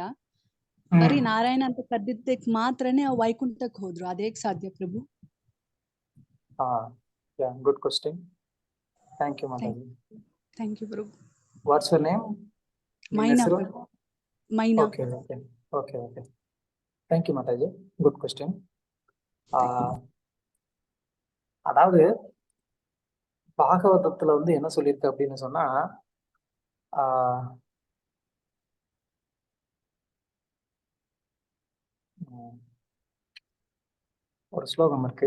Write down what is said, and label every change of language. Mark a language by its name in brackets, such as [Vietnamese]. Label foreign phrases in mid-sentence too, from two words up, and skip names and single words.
[Kannada] ಬರೀ ನಾರಾಯಣ ಅಂತ ಕರೆದಿದ್ದಕ್ಕೆ ಮಾತ್ರನೇ ವೈಕುಂಠಕ್ಕೆ ಹೋದ್ರು. ಅದೇಗ್ ಸಾಧ್ಯ ಪ್ರಭು? [English] good question. thank you ಮಾತಾಜಿ. thank you ಪ್ರಭು. what's your name? ಮೈನಾ. ಮೈನಾ. okay okay okay okay. thank you மாதாஜி, good question. [Tamil] அதாவது பாகவதத்துல வந்து என்ன சொல்லியிருக்கு அப்படின்னு சொன்னா, ஒரு ஸ்லோகம் இருக்கு.